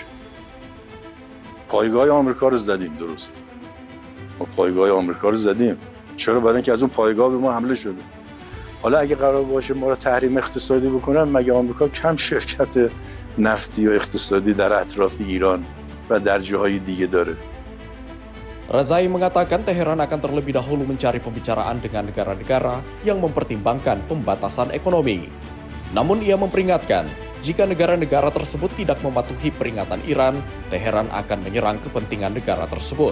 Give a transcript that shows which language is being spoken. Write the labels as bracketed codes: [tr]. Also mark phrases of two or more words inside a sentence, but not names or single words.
[fa] پایگاه آمریکا رو زدیم، درست. ما پایگاه آمریکا رو زدیم. چرا؟ برای اینکه از اون پایگاه به ما حمله شده. حالا اگه قرار باشه ما رو تحریم اقتصادی بکنن، مگه آمریکا کم شرکت نفتی و اقتصادی در اطراف ایران و در جاهای دیگه داره؟ [id] Razai mengatakan Teheran akan terlebih dahulu mencari pembicaraan dengan negara-negara yang mempertimbangkan pembatasan ekonomi. Namun ia memperingatkan, jika negara-negara tersebut tidak mematuhi peringatan Iran, Teheran akan menyerang kepentingan negara tersebut.